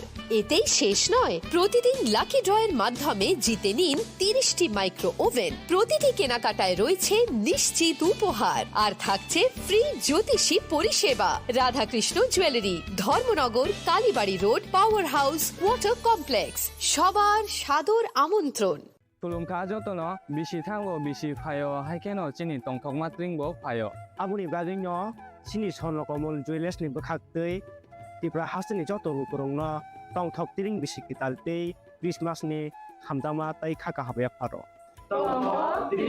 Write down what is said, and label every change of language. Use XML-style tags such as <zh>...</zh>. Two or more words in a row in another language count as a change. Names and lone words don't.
<bn>এতেই শেষ নয়, প্রতিদিন</bn> <en>lucky draw</en> <bn>মাধ্যমে জিতে নিন 30টি</bn> <en>micro oven.</en> <bn>প্রতিটি কেনাকাটায় রয়েছে নিশ্চিত উপহার আর থাকছে ফ্রি জ্যোতিষী পরিষেবা। রাধাকৃষ্ণ জুয়েলারি, ধর্মনগর, কালীবাড়ি রোড, পাওয়ার হাউস, ওয়াটার কমপ্লেক্স। সবার সাদর আমন্ত্রণ।</bn> <trp>Tulumka jotono bisi thango bisi phayo haikeno chini tongthok matringbo phayo. Abuni gadingno chini sonlokomol jewelers ni bokhaktei Tripura hasni joto rukurongno tongthok tiring bisi kitaltei Christmas ni hamdama tai khaka habya pharo.</trp>